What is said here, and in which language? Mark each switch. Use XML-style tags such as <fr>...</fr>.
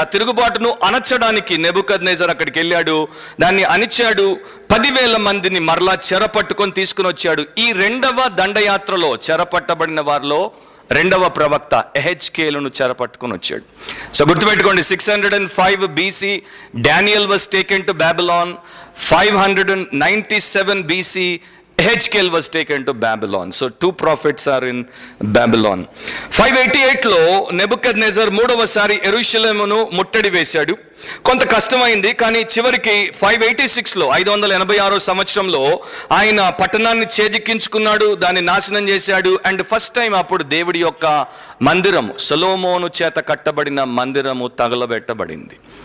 <te>ఆ తిరుగుబాటును అణచడానికి నెబుకద్నెజర్ అక్కడికి వెళ్ళాడు, దాన్ని అణిచాడు. 10,000 మందిని మరలా చెరపట్టుకొని తీసుకుని వచ్చాడు. ఈ రెండవ దండయాత్రలో చెరపట్టబడిన వారిలో రెండవ ప్రవక్త ఎహెచ్కేలును చెరపట్టుకొని వచ్చాడు. సో గుర్తుపెట్టుకోండి,</te> <en>605 BC Daniel was taken to Babylon. 597 BC Ezekiel was taken to Babylon. So 2 prophets are in Babylon.</en> <te>588లో Nebuchadnezzar మూడవసారి యెరూషలేమును ముట్టడి వేశాడు. కొంత కష్టమైంది, కానీ చివరికి 586లో 586వ సంవత్సరంలో ఆయన పట్టణాన్ని చేజిక్కించుకున్నాడు, దాన్ని నాశనం చేశాడు. అండ్ ఫస్ట్ టైం అప్పుడు దేవుడి యొక్క మందిరము, సొలొమోను చేత కట్టబడిన మందిరము తగలబెట్టబడింది.</te>